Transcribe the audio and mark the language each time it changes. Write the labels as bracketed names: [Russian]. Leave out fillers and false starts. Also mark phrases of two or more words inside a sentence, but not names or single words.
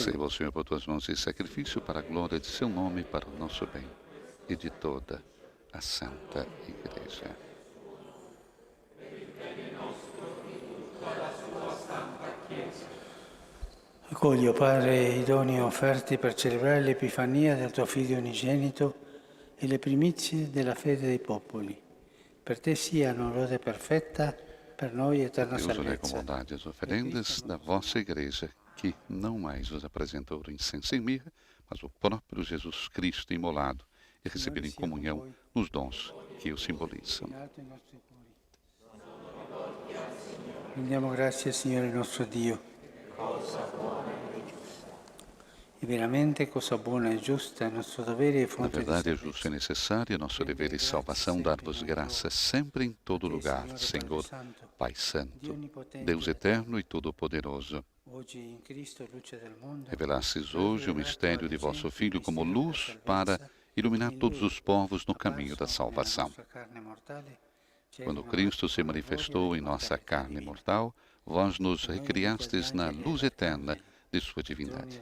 [Portuguese] Receba o Senhor por tuas mãos esse sacrifício para a glória de seu nome e para o nosso bem e de toda a Santa Igreja. [Italian] Accogli, o Padre, i doni offerti per celebrare l'Epifania del tuo Figlio unigenito e le primizie della fede dei popoli. Per te siano lode perfetta, per noi eterna [Portuguese] Deus, olhai com [Italian] salvezza. [Portuguese] bondade as oferendas da vossa Igreja, que não mais vos apresenta ouro, incenso e mirra, mas o próprio Jesus Cristo imolado e recebido em comunhão nos dons que o simbolizam. [Italian] In alto i nostri cuori. Rendiamo grazie al Signore nostro Dio. E veramente cosa buona e giusta, è nostro dovere e [Portuguese] Na [Italian] fonte di [Portuguese] verdade, é [Italian] salvezza. [Portuguese] justo e necessário, é nosso dever e salvação dar-vos graças sempre em todo lugar, Senhor, Pai Santo, Deus eterno e todo-poderoso. [Italian] Oggi in Cristo, luce del mondo, [Portuguese] Revelastes hoje o mistério de vosso Filho como luz para iluminar todos os povos no caminho da salvação. Quando Cristo se manifestou em nossa carne mortal, vós nos recriastes na luz eterna de sua divindade.